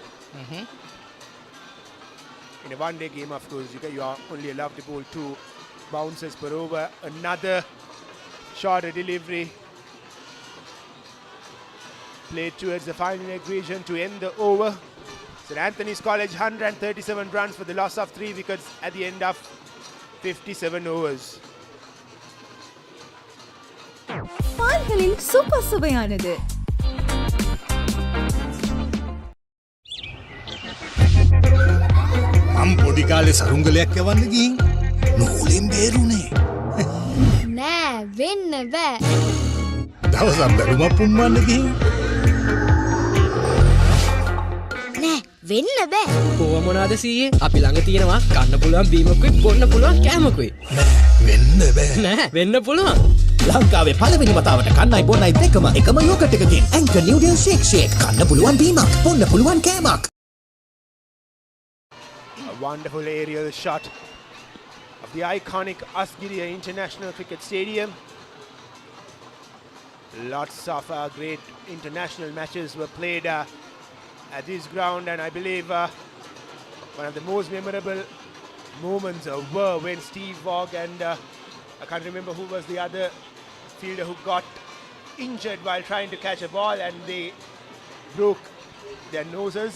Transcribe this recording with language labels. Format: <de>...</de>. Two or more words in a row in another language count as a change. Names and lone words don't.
<en>In a 1-day game, of course, you are only allowed to bowl 2 bounces per over. Another shorter delivery played towards the final equation to end the over. St. Anthony's College 137 runs for the loss of 3 wickets at the end of 57 overs.</en> <ta>பால்களில் சூப்பர் சுவையானது.</ta> <si>මම පොඩි කාලේ සරුංගලයක් යවන්න ගිහින් නූලෙන් බේරුනේ. නෑ වෙන්න බෑ. දවසක් බැලුමක් පුම්මන්න ගිහින් නෑ වෙන්න බෑ. කොහොම මොනවාද සීයේ? අපි ළඟ තියෙනවා කන්න පුළුවන් බීමකුයි බොන්න පුළුවන් කෑමකුයි. වෙන්න බෑ. නෑ වෙන්න පුළුවන්. ලංකාවේ පළවෙනි වතාවට කන්නයි බොන්නයි දෙකම එකම යෝගට් එකකින් ඇන්කර් නිව්ඩල් ෂේක් කන්න පුළුවන් බීමක් බොන්න පුළුවන් කෑමක්.</si> <en>A wonderful aerial shot of the iconic Asgiriya International Cricket Stadium. Lots of great international matches were played at this ground, and I believe one of the most memorable moments were when Steve Waugh and I can't remember who was the other fielder who got injured while trying to catch a ball and they broke their noses.</en>